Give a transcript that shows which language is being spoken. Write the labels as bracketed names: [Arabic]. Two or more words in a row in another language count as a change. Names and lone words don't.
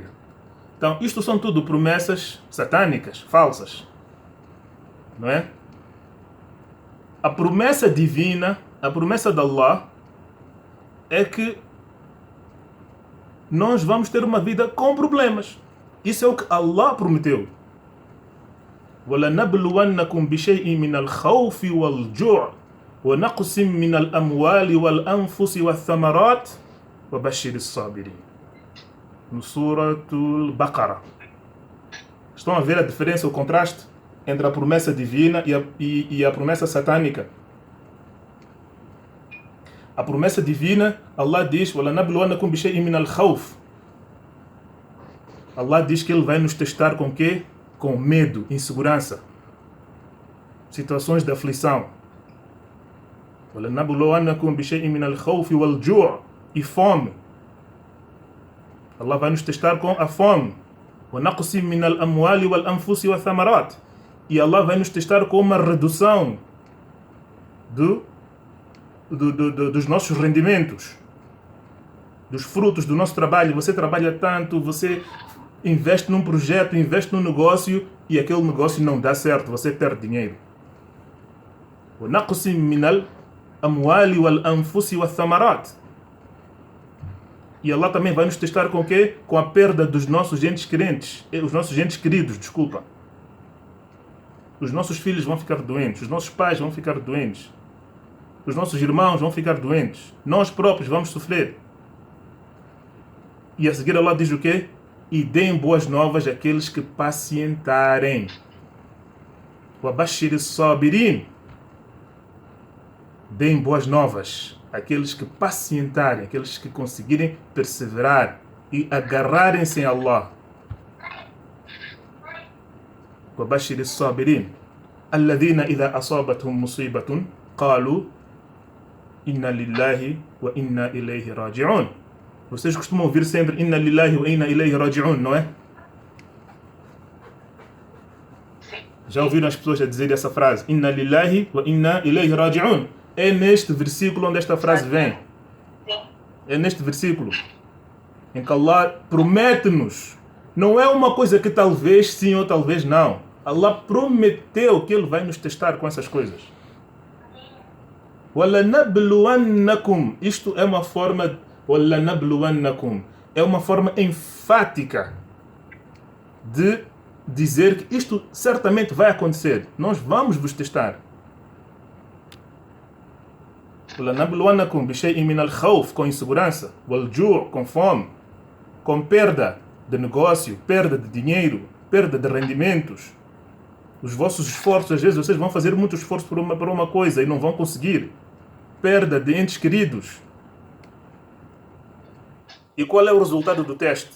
[Portuguese] Então, isto são tudo promessas satânicas, falsas. Não é? A promessa divina, a promessa de Allah, é que nós vamos ter uma vida com problemas. Isso é o que Allah prometeu. [Arabic] وَلَنَبْلُوَنَّكُمْ بِشَيْءٍ مِنَ الْخَوْفِ وَالْجُوعِ وَنَقْصٍ مِنَ الْأَمْوَالِ وَالْأَنْفُسِ وَالثَّمَرَاتِ وَبَشِّرِ الصَّابِرِينَ. [Portuguese] No Suratul Baqarah. Estão a ver a diferença, o contraste entre a promessa divina e a promessa satânica? A promessa divina, Allah diz: [Arabic] وَلَنَبْلُوَنَّكُمْ بِشَيْءٍ مِنَ الْخَوْفِ. [Portuguese] Allah diz que Ele vai nos testar com o quê? Com medo, insegurança, situações de aflição. [Arabic] وَلَنَبْلُوَنَّكُمْ بِشَيْءٍ مِنَ الْخَوْفِ وَالْجُوعِ. [Portuguese] E fome. Allah vai nos testar com a fome. [Arabic] وَنَقْصٍ مِنَ الْأَمْوَالِ وَالْأَنْفُسِ وَالثَّمَرَاتِ. [Portuguese] E Allah vai nos testar com uma redução dos nossos rendimentos, dos frutos do nosso trabalho. Você trabalha tanto, você investe num projeto, investe num negócio e aquele negócio não dá certo, você perde dinheiro. [Arabic] وَنَقْصٍ مِنَ الْأَمْوَالِ وَالْأَنْفُسِ وَالثَّمَرَاتِ. [Portuguese] E Allah também vai nos testar com o quê? Com a perda dos nossos entes queridos, desculpa. Os nossos filhos vão ficar doentes, os nossos pais vão ficar doentes, os nossos irmãos vão ficar doentes, nós próprios vamos sofrer. E a seguir Allah diz o quê? E deem boas novas àqueles que pacientarem. [Arabic] وَبَشِّرِ الصَّابِرِينَ. [Portuguese] Deem boas novas àqueles que pacientarem, aqueles que conseguirem perseverar e agarrarem-se em Allah. [Arabic] وَبَشِّرِ الصَّابِرِينَ الَّذِينَ إِذَا أَصَابَتْهُمْ مُصِيبَةٌ قَالُوا إِنَّا لِلَّهِ وَإِنَّا إِلَيْهِ رَاجِعُونَ. [Portuguese] Vocês costumam ouvir sempre [Arabic] إنا لله وإنا إليه راجعون, [Portuguese] não é? Já ouviram as pessoas a dizer essa frase? [Arabic] إنا لله وإنا إليه راجعون. [Portuguese] É neste versículo onde esta frase vem. É neste versículo em que Allah promete-nos. Não é uma coisa que talvez sim ou talvez não. Allah prometeu que Ele vai nos testar com essas coisas. وَلَنَبْلُوَنَّكُمْ. Isto é uma forma وَلَنَبْلُوَنَّكُمْ. É uma forma enfática de dizer que isto certamente vai acontecer. Nós vamos vos testar. [Arabic] وَلَنَبْلُوَنَّكُمْ بِشَيْءٍ مِنَ الْخَوْفِ, [Portuguese] com insegurança, وَالْجُوعِ, com fome, com perda de negócio, perda de dinheiro, perda de rendimentos. Os vossos esforços, às vezes vocês vão fazer muito esforço por uma coisa e não vão conseguir. Perda de entes queridos. E qual é o resultado do teste?